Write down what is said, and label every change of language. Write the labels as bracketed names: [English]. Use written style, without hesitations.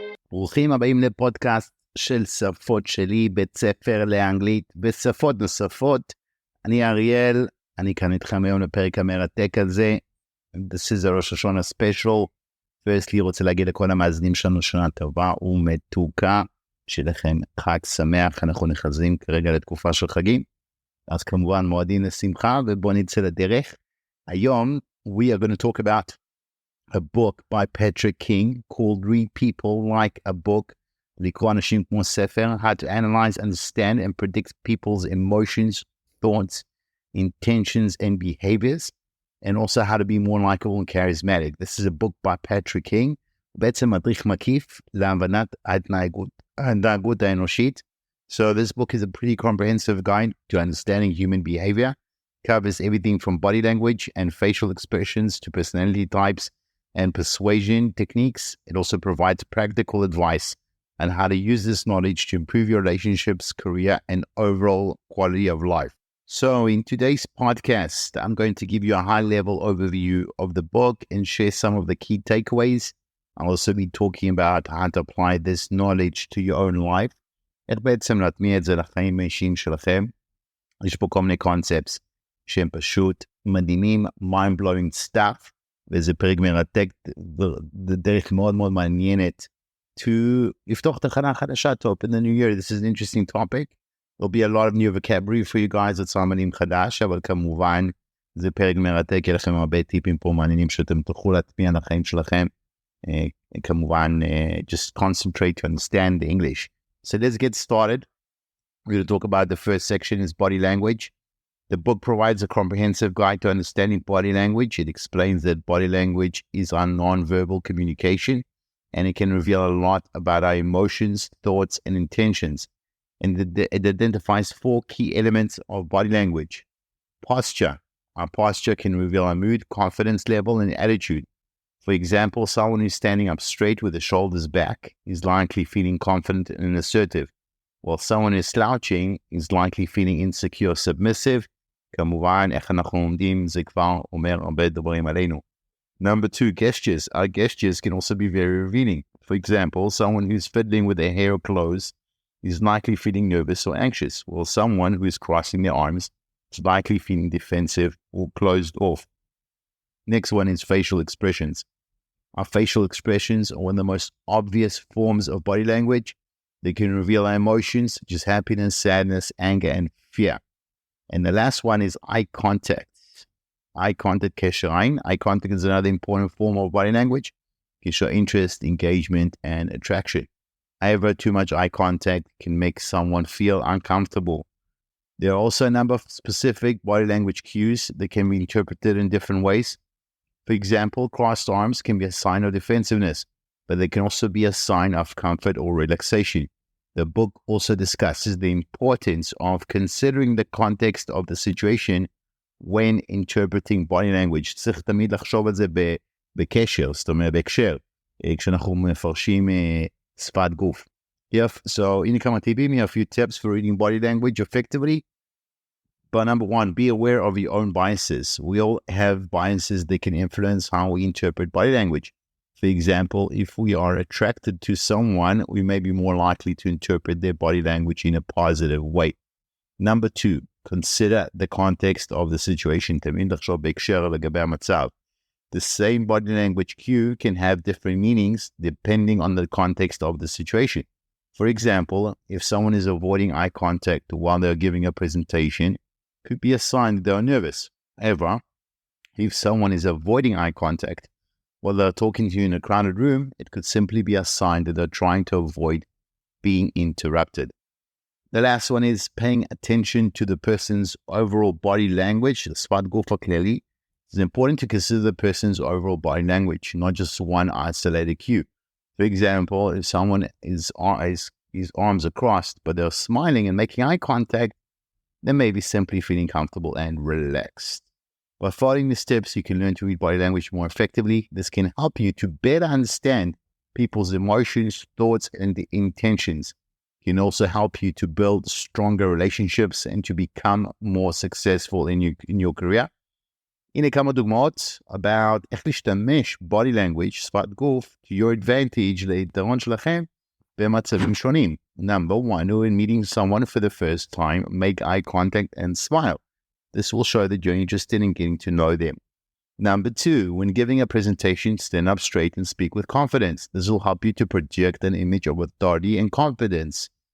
[Hebrew] ברוכים הבאים לפודקאסט של שפות-שלי, בית ספר לאנגלית ושפות נוספות. אני אריאל, אני כאן איתכם היום לפרק המרתק הזה. [English] This is a ראש השנה special. [Hebrew] firstly, רוצה להגיד לכל המאזינים שלנו שנה טובה ומתוקה, שלכם חג שמח. אנחנו נכנסים כרגע לתקופה של חגים, אז כמובן מועדים לשמחה, ובואו נצא לדרך. [English] היום we are going to talk about a book by Patrick King called Read People Like a Book, [Hebrew] לקרוא אנשים כמו ספר, [English] how to analyze, understand and predict people's emotions, thoughts, intentions and behaviors, and also how to be more likable and charismatic. This is a book by Patrick King, [Hebrew] בעצם מדריך מקיף להבנת ההתנהגות האנושית. [English] So this book is a pretty comprehensive guide to understanding human behavior, covers everything from body language and facial expressions to personality types and persuasion techniques. It also provides practical advice on how to use this knowledge to improve your relationships, career, and overall quality of life. So in today's podcast, I'm going to give you a high-level overview of the book and share some of the key takeaways. I'll also be talking about how to apply this knowledge to your own life. [Hebrew] איך בעצם להטמיע את זה לחיים האישיים שלכם. יש פה כל מיני concepts שהם פשוט מדהימים, [English] mind-blowing stuff, [Hebrew] וזה פרק מרתק, דרך מאוד מאוד מעניינת to לפתוח תחנה חדשה, [English] to open the new year. This is an interesting topic. There'll be a lot of new vocabulary for you guys, [Hebrew] עוד סמנים חדש, אבל כמובן זה פרק מרתק, יהיה לכם הרבה טיפים פה מעניינים שאתם תוכלו להטמיע לחיים שלכם. [English] כמובן, just concentrate to understand the English. So let's get started. We're going to talk about the first section is body language. The book provides a comprehensive guide to understanding body language. It explains that body language is our non-verbal communication, and it can reveal a lot about our emotions, thoughts, and intentions. And it identifies 4 key elements of body language. Posture. Our posture can reveal our mood, confidence level, and attitude. For example, someone who's standing up straight with the shoulders back is likely feeling confident and assertive, while someone who's slouching is likely feeling insecure, submissive. [Hebrew] כמובן, איך אנחנו עומדים, זה כבר אומר הרבה דברים עלינו. [English] Number 2, gestures. Our gestures can also be very revealing. For example, someone who's fiddling with their hair or clothes is likely feeling nervous or anxious, while someone who is crossing their arms is likely feeling defensive or closed off. Next one is facial expressions. Our facial expressions are one of the most obvious forms of body language. They can reveal our emotions, such as happiness, sadness, anger, and fear. And the last one is eye contact. Eye contact, [Hebrew] קשר עין. [English] Eye contact is another important form of body language. Can show interest, engagement, and attraction. However, too much eye contact can make someone feel uncomfortable. There are also a number of specific body language cues that can be interpreted in different ways. For example, crossed arms can be a sign of defensiveness, but they can also be a sign of comfort or relaxation. The book also discusses the importance of considering the context of the situation when interpreting body language. [Hebrew] צריך תמיד לחשוב על זה בקשר, זאת אומרת בהקשר, כשאנחנו מפרשים שפת גוף. [English] So, [Hebrew] הנה כמה טיפים, [English] here are a few tips for reading body language effectively. But number 1, be aware of your own biases. We all have biases that can influence how we interpret body language. For example, if we are attracted to someone, we may be more likely to interpret their body language in a positive way. Number 2, consider the context of the situation. [Hebrew] תמיד לחשוב בהקשר לגבי המצב. [English] The same body language cue can have different meanings depending on the context of the situation. For example, if someone is avoiding eye contact while they're giving a presentation, it could be a sign that they're nervous. However, if someone is avoiding eye contact while they're talking to you in a crowded room, it could simply be a sign that they're trying to avoid being interrupted. The last one is paying attention to the person's overall body language. [Hebrew] שפת גוף הכללי. [English] It's important to consider the person's overall body language, not just one isolated cue. For example, if someone his arms are crossed, but they're smiling and making eye contact, they may be simply feeling comfortable and relaxed. By following the steps, you can learn to read body language more effectively. This can help you to better understand people's emotions, thoughts, and the intentions. It can also help you to build stronger relationships and to become more successful in your career. [Hebrew] הנה כמה דוגמאות about איך להשתמש body language, שפת גוף, [English] to your advantage, [Hebrew] ליתרון שלכם, במצבים שונים. [English] Number one, when meeting someone for the first time, make eye contact and smile. This will show that you're interested in getting to know them. Number two, when giving a presentation, stand up straight and speak with confidence. This will help you to project an image of authority and confidence.